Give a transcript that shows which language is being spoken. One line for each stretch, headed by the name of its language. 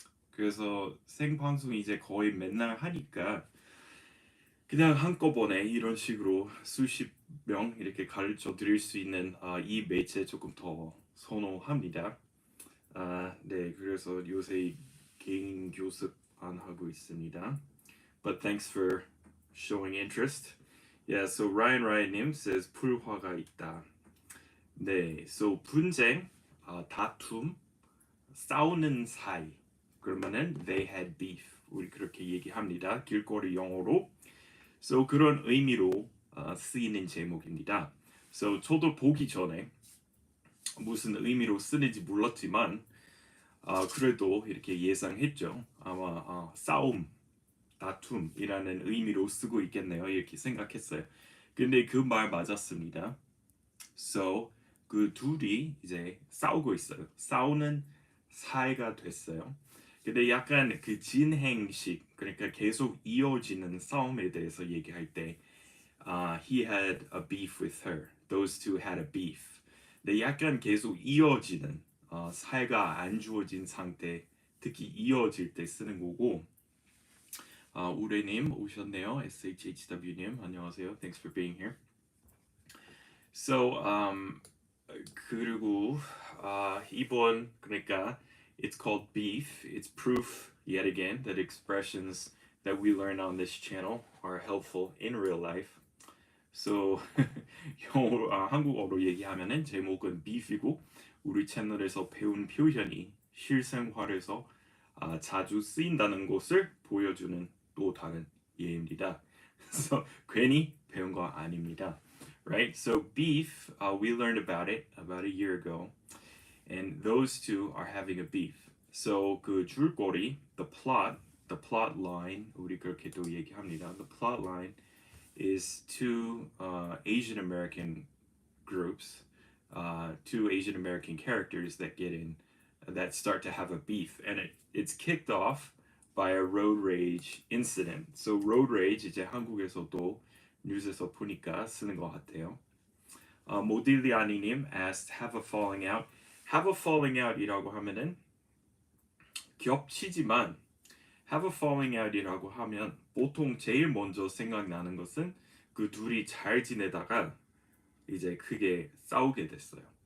Korean: 그래서 생방송 이제 거의 맨날 하니까 그냥 한꺼번에 이런 식으로 수십 명 이렇게 가르쳐 드릴 수 있는 이 매체 조금 더 선호합니다. 네, 그래서 요새 개인 교습 안 하고 있습니다.
English: But thanks for showing interest. Yeah, so Ryan님 says
Korean: 풀화가 있다. 네, so 분쟁, 다툼, 싸우는 사이.
English: 그러면은 they had beef.
Korean: 우리 그렇게 얘기합니다. 길거리 영어로. So 그런 의미로 쓰이는 제목입니다. So 저도 보기 전에 무슨 의미로 쓰는지 몰랐지만 그래도 이렇게 예상했죠. 아마 싸움, 다툼이라는 의미로 쓰고 있겠네요. 이렇게 생각했어요. 근데 그 말 맞았습니다. So 그 둘이 이제 싸우고 있어요. 싸우는 사이가 됐어요. 근데 약간 그 진행식, 그러니까 계속 이어지는 싸움에 대해서 얘기할 때
English: he had a beef with her. Those two had a beef.
Korean: 근데 약간 계속 이어지는 사이가 안 주어진 상태, 특히 이어질 때 쓰는 거고 우레님 오셨네요. SHHW님 안녕하세요.
English: Thanks for being here. So
Korean: 그리고 이번 그러니까
English: it's called beef. It's proof yet again that expressions that we learn on this channel are helpful in real life.
Korean: So 영어로 한국어로 얘기하면은 제목은 beef이고 우리 채널에서 배운 표현이 실생활에서 자주 쓰인다는 것을 보여주는 또 다른 예입니다. So 괜히 배운 거 아닙니다.
English: Right? So beef, we learned about it about a year ago, and those two are having a beef.
Korean: So 그 줄거리,
English: the plot line,
Korean: 우리 그렇게 또 얘기합니다.
English: The plot line is two Asian American groups, two Asian American characters that get in, that start to have a beef, and it's kicked off by a road rage incident.
Korean: So road rage 이제 한국에서도 뉴스에서 보니까 쓰는 것 같아요.
English: 모딜리아니님 asked have a falling out.
Korean: Have a falling out이라고 하면은 겹치지만
English: have a falling out
Korean: 이라고 하면 보통 제일 먼저 생각나는 것은 그 둘이 잘 지내다가 이제 크게 싸우게 됐어요.